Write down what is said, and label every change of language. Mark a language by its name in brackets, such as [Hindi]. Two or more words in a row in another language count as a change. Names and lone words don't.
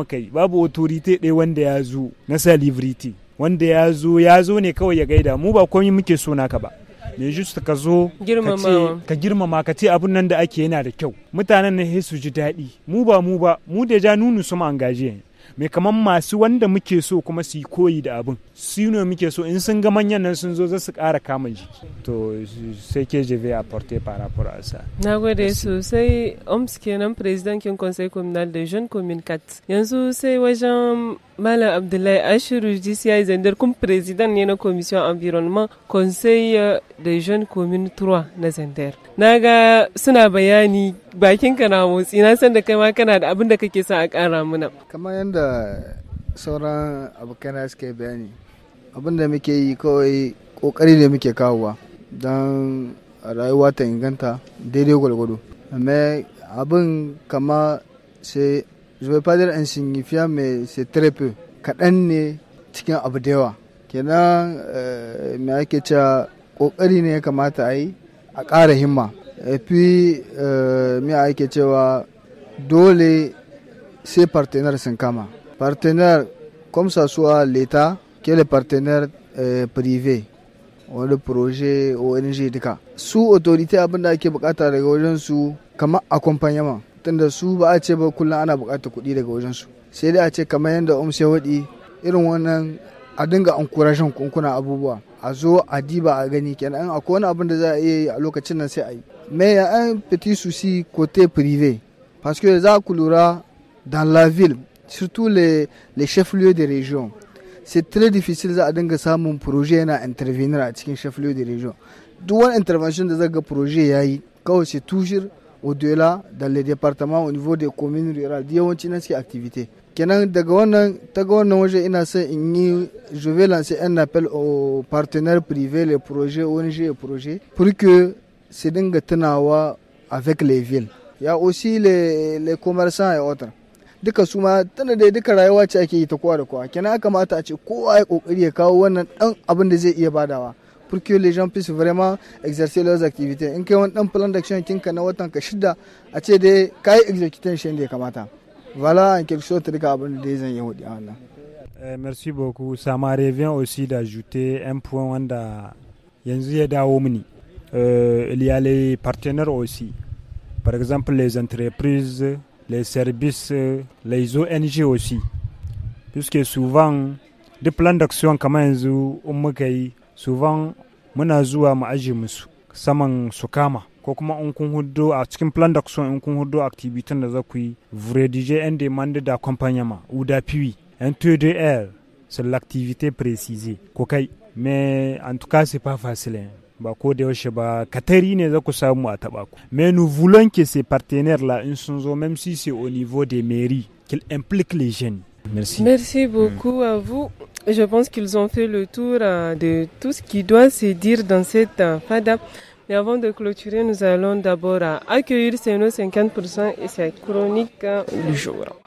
[Hausa] muka yi babu autorite ɗaya wanda ya zo na celebrity wanda ya zo ne kawai ya gaida mu ba komai muke so naka ba me just ka zo ka girmama ka ce abun nan da ake yana da kyau mutanen ne su ji daɗi mu da ja nunu su ma angaje me kaman masu wanda muke so kuma su yi koyi da abin su ne muke so in sun ga manyan nan sun zo za su ƙara kama jiki to sai ke [French] je vais apporter par rapport à ça [Hausa] na gode sosai OMS kenan president kin [French] conseil communal de jeunes commune [Hausa] 4 yanzu sai wajen Malam Abdullahi Ashiru GCI Zandar kun president ne na [French] commission environnement conseil de jeunes commune [Hausa] 3 na Zandar naga suna bayani bakinka na motsi na san da kai ma kana da abin da kake son a ƙara muna kamar yadda sauran abokan suke bayani abin da muke yi kawai kokari ne muke kawowa don rayuwa ta inganta daidai gwalgwado amma abin kama sai [French] je vais pas dire insignifiant mais c'est très peu [Hausa] kaɗan ne cikin abu da yawa. Kenan me ake cewa ƙoƙari ne ya kamata a yi a ƙara himma. Fi me ake cewa dole sai partenaire sun kama. Partenaire comme ça soit l'État que les partenaires privés wani projet ONG duka. Su autorité abin da ake bukata daga wajen su kamar accompagnement. Tunda su ba a ce ba kullum ana bukatar kuɗi daga wajen su. Sai dai a ce kamar yadda ya waɗi irin wannan a dinga encouraging kunkuna abubuwa. A zo a diba a gani kenan akwai wani abin da za a iya yi a lokacin nan sai a yi. [French] Mais il y a un petit souci côté privé. Parce que [Hausa] za ku lura [French] dans la ville, surtout les chefs-lieux de région, c'est très difficile [Hausa] za a dinga samun projet yana intervenir a cikin [French] chef-lieu de région. [Hausa] Duk wani intervention da zaga projet yayi kawai [French] c'est toujours au-delà dans les départements au niveau des communes rurales [Hausa] da yawanci na suke [French] activité. [Hausa] Kenan daga wannan waje ina son in yi [French] je vais lancer un appel aux partenaires privés, les projets ONG et projets pour que [Hausa] su dinga tunawa [French] avec les villes. Il y a aussi les commerçants et autres. [Hausa] Duka su ma tana da duka rayuwa ce ake yi ta kowa da kowa. Kenan ya kamata a ce kowa ya kokari ya kawo wannan dan abin da zai iya badawa. [French] Pour que les gens puissent vraiment exercer leurs activités. [Hausa] In kai wani dan [French] plan d'action [Hausa] kinka na watan ka shida a ce dai kai execution da ya kamata. [French] Voilà en quelque sorte [Hausa] duka abin da zan yi hudi a wannan. [French] Merci beaucoup. Ça m'a revient aussi d'ajouter un point [Hausa] wanda yanzu ya dawo mini. [French] Il y a les partenaires aussi. Par exemple les entreprises, les services, les ONG aussi. Puisque souvent, des plans d'action [Hausa] kamar yanzu muka yi, souvent muna zuwa mu aje musu saman su kama ko kuma in kun hudo a cikin [French] plan d'action [Hausa] in kun hudo activité da za ku yi, [French] vous rédigez un demande d'accompagnement ou d'appui, un TDR sur l'activité précisée. Kokai. Mais en tout cas, c'est pas facile. [Hausa] Ba ko da yaushe ba katari ne za ku samu a taba ku. [French] Mais nous voulons que ces partenaires là [Hausa] in sun zo, [French] même si c'est au niveau des mairies, qu'ils impliquent les jeunes. Merci. Merci beaucoup à vous. Je pense qu'ils ont fait le tour de tout ce qui doit se dire dans cette FADA. Mais avant de clôturer, nous allons d'abord accueillir nos 50% et sa chronique du jour.